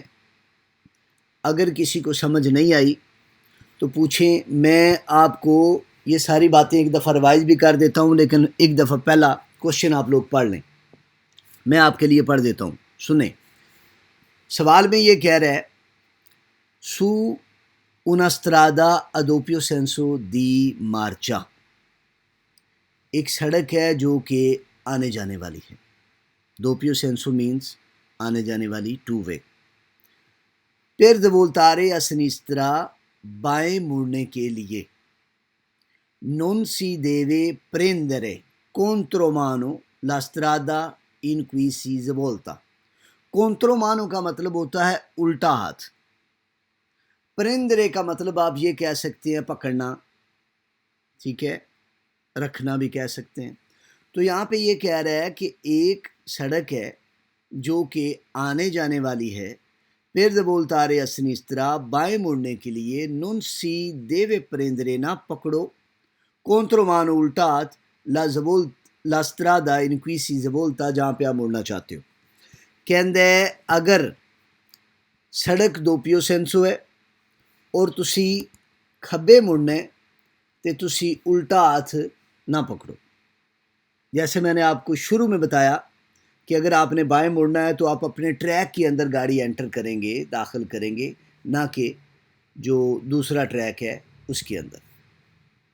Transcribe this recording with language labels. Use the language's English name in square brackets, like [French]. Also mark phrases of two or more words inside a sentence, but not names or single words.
[Hindi] अगर किसी को समझ नहीं आई तो पूछें, मैं आपको ये सारी बातें एक दफ़ा रिवाइज भी कर देता हूँ, लेकिन एक दफ़ा पहला क्वेश्चन आप लोग पढ़ लें। मैं आपके लिए पढ़ देता हूँ, सुने। सवाल में ये कह रहा है, सू [Italian] una strada a doppio senso di marcia, [Hindi] एक सड़क है जो कि आने जाने वाली है। [Italian] doppio senso [Hindi] मीन्स आने जाने वाली, [English] two way. [Italian] per voltare a sinistra, [Hindi] बाएं मुड़ने के लिए, [Italian] non si deve prendere contromano la strada in cui si svolta। [Hindi] contromano का मतलब होता है उल्टा हाथ। प्रेंदरे का मतलब आप ये कह सकते हैं पकड़ना, ठीक है, रखना भी कह सकते हैं। तो यहाँ पे ये कह रहा है कि एक सड़क है जो कि आने जाने वाली है, [Italian] per voltare a sinistra, [Hindi] बाएं मुड़ने के लिए, [Italian] non si deve prendere, [Hindi] ना पकड़ो, contromano उल्टा हाथ, [Italian] la strada in cui si svolta, [Hindi] जहाँ पे आप मुड़ना चाहते हो। कहते अगर सड़क [Italian] doppio senso [Hindi] है और [Punjabi] ਤੁਸੀ ਖੱਬੇ ਮੁੜਨਾ ਹੈ [Hindi] तो तुसी उल्टा हाथ ना पकड़ो। जैसे मैंने आपको शुरू में बताया कि अगर आपने बाएं मुड़ना है तो आप अपने ट्रैक के अंदर गाड़ी एंटर करेंगे, दाखिल करेंगे, ना कि जो दूसरा ट्रैक है उसके अंदर।